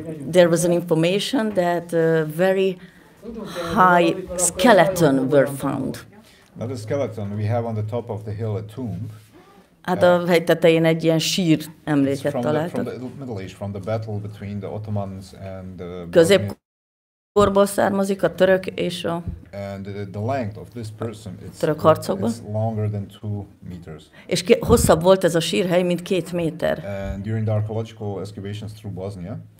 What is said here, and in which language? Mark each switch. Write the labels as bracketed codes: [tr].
[en] There was an information that very high skeleton were found. Not a skeleton. We have on the top of the hill a tomb. [hu] Hát a hegy tetején egy ilyen sír emléket találtak. [en] From the Middle Age, from the battle between the Ottomans and the [hu] középkorból származik a török és a [en] the length of this person [hu] török harcokban. [en] It's longer than 2 meters. [hu] És hosszabb volt ez a sírhely, mint 2 méter. [en] And during the archaeological excavations through Bosnia,